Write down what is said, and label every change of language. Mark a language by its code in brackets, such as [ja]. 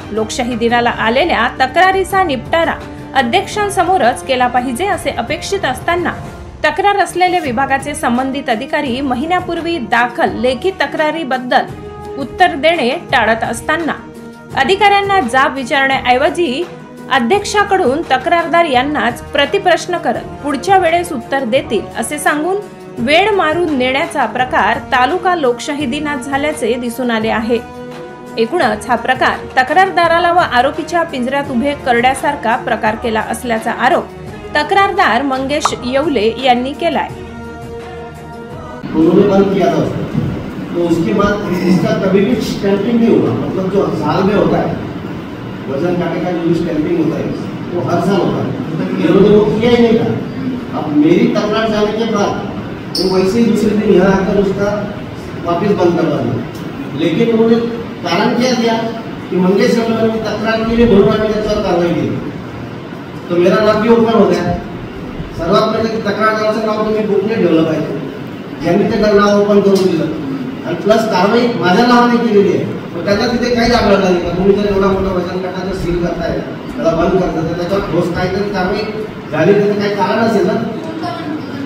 [mr] लोकशाही दिनाला आलेल्या तक्रारीचा निपटारा अध्यक्षांसमोरच केला पाहिजे असे अपेक्षित असताना तक्रार असलेले विभागाचे संबंधित अधिकारी महिन्यापूर्वी दाखल लेखी तक्रारीबद्दल उत्तर देणे टाळत असताना अधिकाऱ्यांना जाब विचारण्याऐवजी अध्यक्षाकडून तक्रारदार यांनाच प्रतिप्रश्न करत पुढच्या वेळेस उत्तर देतील असे सांगून वेळ मारून नेण्याचा प्रकार तालुका लोकशाही दिनात झाल्याचे दिसून आले आहे। एकूणच हा प्रकार तक्रारदाराला व आरोपीच्या पिंजऱ्यात उभे करण्यासारखा प्रकार केला असल्याचा आरोप तक्रारदार मंगेश येवले यांनी केलाय। [hi] तो उसके बाद इसका कभी भी स्टैंपिंग नहीं होगा, मतलब जो साल में होता है वजन काटे का जो स्टैंपिंग होता है वो हर साल होता है। इन्होंने वो किया ही नहीं था। अब मेरी तकरार जाने के बाद वो वैसे ही दूसरे दिन यहाँ आकर उसका वापस बंद करवा दिया, लेकिन उन्होंने कारण क्या दिया कि मंगेश ने तक्रार के लिए [mr] म्हणून त्याच्यावर कारवाई केली, [hi] तो मेरा नाव भी ओपन हो गया। [mr] सर्वात पहिले तक्रारदाराचं नाव तुम्ही बुकने ठेवलं पाहिजे, ज्यांनी ते नाव ओपन करून दिलं आणि प्लस कारवाई माझ्या नावाने केलेली आहे। तर त्याला तिथे काही आढळलं नाही का तुम्ही जर एवढा मोठा वजन काटाचं सील करताय, त्याला बंद करताय, तर त्याच्यावर ठोस काहीतरी कारवाई झाली त्याचं काही कारण असेल ना।